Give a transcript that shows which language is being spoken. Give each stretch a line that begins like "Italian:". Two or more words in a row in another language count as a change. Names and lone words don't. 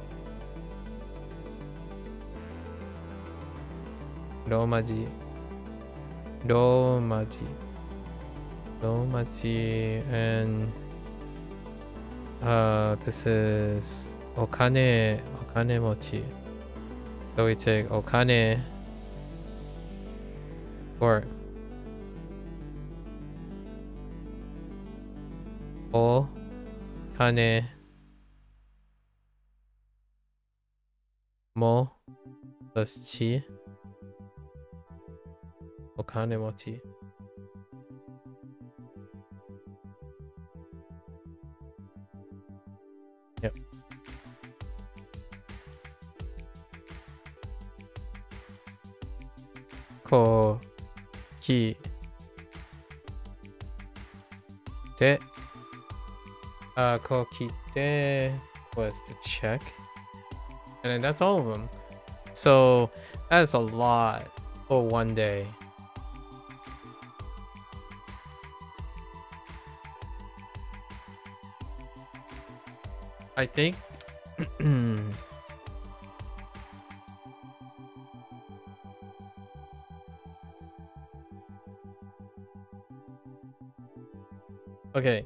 English: And this is
Japanese: okane mochi.
English: So we take okane or kane mo plus chi Okanemochi. Yep.
Japanese: Ki te kokite
English: was the check. And then that's all of them. So that's a lot for one day. I think okay.